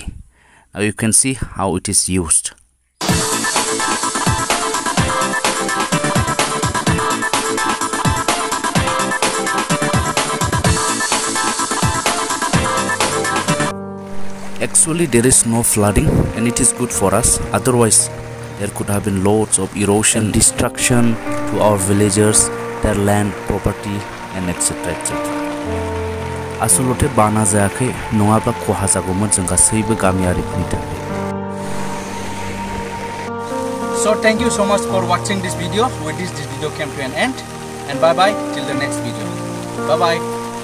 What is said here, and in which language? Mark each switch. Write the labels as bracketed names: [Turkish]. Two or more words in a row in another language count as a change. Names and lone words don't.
[English] Now you can see how it is used. Actually there is no flooding and it is good for us, otherwise there could have been loads of erosion and destruction to our villagers, their land, property and etc. [Bodo] आसोलोते बाना जायाखाय नोंगाब्ला खहा जागौमोन जों गासैबो गामियारिफोरनि थाखाय. [English] So thank you so much for watching this video. With this video came to an end, and bye bye till the next video. Bye bye.